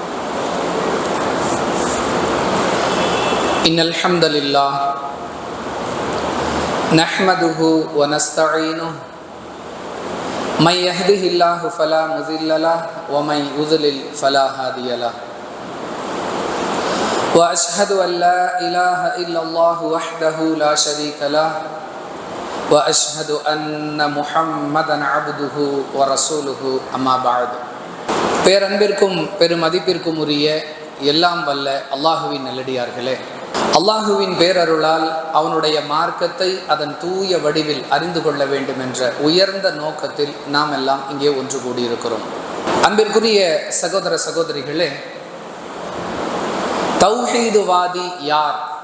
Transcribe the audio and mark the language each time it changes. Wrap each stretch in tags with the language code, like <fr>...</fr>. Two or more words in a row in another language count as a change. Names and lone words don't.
<ar>إن الحمد لله نحمده ونستعينه من يهده الله فلا مضل له ومن يضلل فلا هادي له وأشهد أن لا إله إلا الله وحده لا شريك له وأشهد أن محمدًا عبده ورسوله أما بعد.</ar> <ta>பேரன்பிற்கும் பெருமதிப்பிற்கும் உரிய எல்லாம் வல்ல அல்லாஹுவின் நல்லடியார்களே, அல்லாஹுவின் பேரருளால் அவனுடைய மார்க்கத்தை அதன் தூய வடிவில் அறிந்து கொள்ள வேண்டும் என்ற உயர்ந்த நோக்கத்தில் நாம் எல்லாம் இங்கே ஒன்று கூடியிருக்கிறோம். அன்பிற்குரிய சகோதர சகோதரிகளே, தௌஹீதுவாதி யார்?</ta>